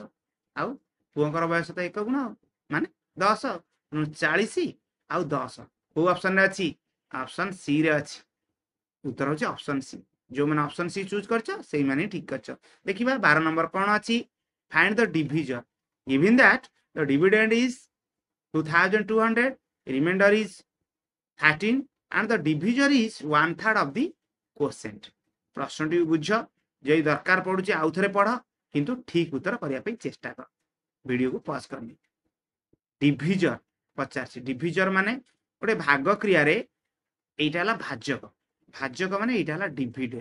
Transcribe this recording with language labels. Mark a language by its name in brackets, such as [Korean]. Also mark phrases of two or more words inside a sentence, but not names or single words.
[Odia] ଆଉ ପୁଅଙ୍କର ବୟସ ତ 1 ଗୁଣ, ମାନେ 10, 40 ଆଉ 10 କୋଉ ଅପସନରେ ଅଛି? [English] option C [Odia] ରେ ଅଛି। ଉତ୍ତର ହେଉଛି [English] option C. [Odia] ଯୋଉମାନେ [English] option C [Odia] ଚୁଜ୍ କରିଛ ସେଇମାନେ ଠିକ କରିଛ। [English] ଦେଖିବା 12 ନମ୍ବର କ'ଣ ଅଛି? find the divisor given that the dividend is 2200, remainder is 13 and the divisor is 1/3 of the quotient. [Odia] ପ୍ରଶ୍ନଟି ବୁଝ, ଯଦି ଦରକାର ପଡୁଛି ଆଉ ଥରେ ପଢ, କିନ୍ତୁ ଠିକ ଉତ୍ତର କରିବା ପାଇଁ ଚେଷ୍ଟା କର। ଭିଡିଓକୁ ପଜ କରିନି। ଡିଭିଜର ପଚାରିଛି, ଡିଭିଜର ମାନେ ଗୋଟେ ଭାଗ କ୍ରିୟାରେ এইটা ହେଲା ଭାଜକ, ଭାଜକ ମାନେ এইটা ହେଲା ଡିଭିଡେଣ୍ଡ।